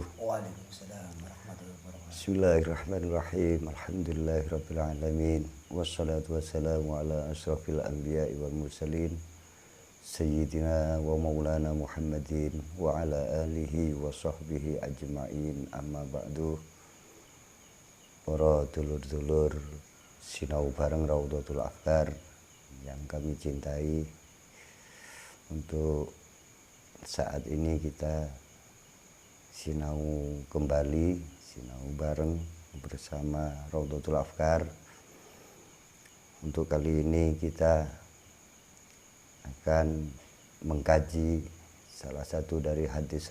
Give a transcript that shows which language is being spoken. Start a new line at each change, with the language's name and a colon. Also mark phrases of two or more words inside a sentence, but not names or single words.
Arabic: وعليكم السلام ورحمة الله وبركاته. بسم الله الرحمن الرحيم. الحمد لله رب العالمين. والصلاة والسلام على أشرف الأنبياء والمرسلين سيدنا ومولانا محمد وعلى آله وصحبه أجمعين. أما بعد.
Javanese: Para dulur-dulur sinau bareng
Indonesian: Raudhatul Afkar yang kami cintai, untuk saat ini kita sinau kembali,
Javanese: sinau bareng
Indonesian: bersama Raudhatul Afkar. Untuk kali ini kita akan mengkaji salah satu dari hadis